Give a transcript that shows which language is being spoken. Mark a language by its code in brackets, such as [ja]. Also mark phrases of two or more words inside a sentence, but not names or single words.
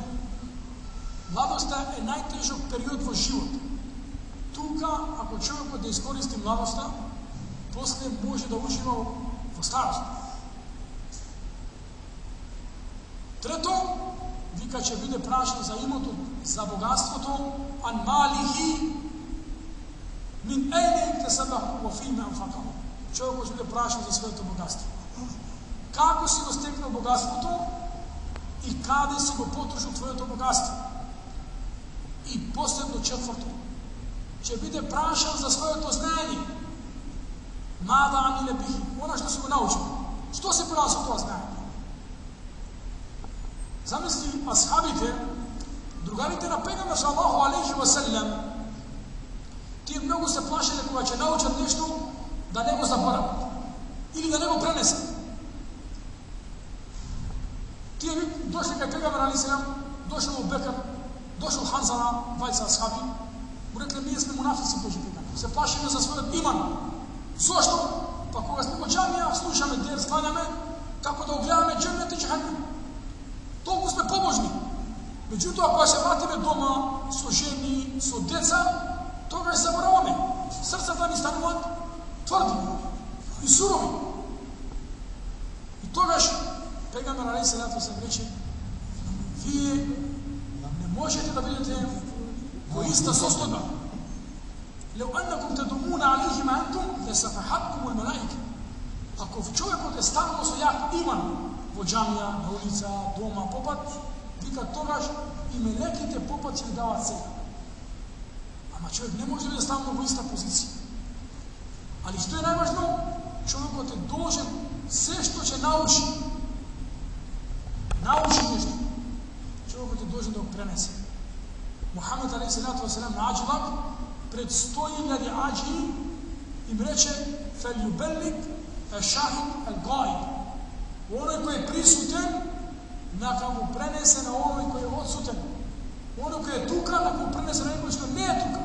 [mk] Младоста е најтежок период во живот. Тука, ако човекот да искористи младоста, после може да ужива во старост. Трето, вика ќе биде прашан за имото, за богатството, [ar] عن ماله من أين اكتسبه وفيم أنفقه. [mk] Човекот ќе биде прашан за своето богатство. Како си го стекнал богатството и каде си го потрошил твоето богатство? И последно четврто, ќе биде прашан за своето знаење. [ar] ماذا عمل به, [mk] она што си го научил. Што си правил со тоа знаење? Замисли асхабите, другарите на Пегамбер [ar] صلى الله عليه وسلم, [mk] тие многу се плашеле кога ќе научат нешто да не го заборават или да не го пренесат. Тие дошли кај Пегамбер [ar] عليه السلام, [mk] дошол Абу-Бекр, дошол Ханзала, двајца асхаби, му рекле, ние сме мунафици, кажи Пегамбер. Се плашиме за својот иман. Зошто? Па кога сме во џамија, слушаме дер, станаме, како да огледаме џеннет и џехеннем. Толку сме побожни. Меѓутоа, кога се вратиме дома со жени, со деца, тогаш забораваме. Срцата ни стануваат тврди и сурови. И тогаш Пегамбер [ar] عليه الصلاة والسلام [mk] рече, вие не можете да бидете во иста состојба. [ar] لو أنكم تدومون عليهم أنتم لصافحتكم الملائكة. [mk] Ако човекот е станал со јак иман во џамија, на улица, дома, попат, вика тогаш и мелеките попат ќе ви дават сега. Ама човек не може да биде станал во иста позиција. Али што е најважно? Човекот е должен се што ќе научи нешто. Човекот е должен да го пренесе. Мухамед [ar] عليه الصلاة والسلام [mk] на аџилак пред 100.000 аџи им рече [ar] فليبلغ الشاهد الغائب. [mk] Оној кој е присутен, нека го пренесе на оној кој е отсутен. Оној кој е тука, нека го пренесе на некој што не е тука.